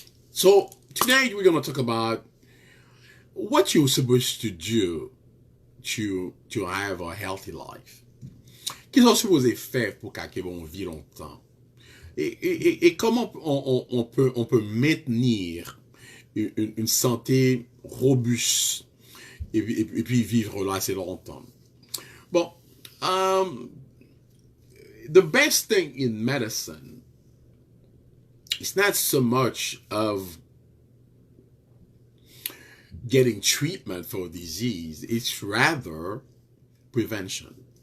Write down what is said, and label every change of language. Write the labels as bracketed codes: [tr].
[en] So tonight we're going to talk about what you're supposed to do to have a healthy life. [fr] Qu'est-ce qu'on est supposé faire pour qu'on vive longtemps? Et comment on peut maintenir une santé robuste et puis vivre là assez longtemps? [en] Bon, the best thing in medicine is not so much of getting treatment for disease, it's rather prevention.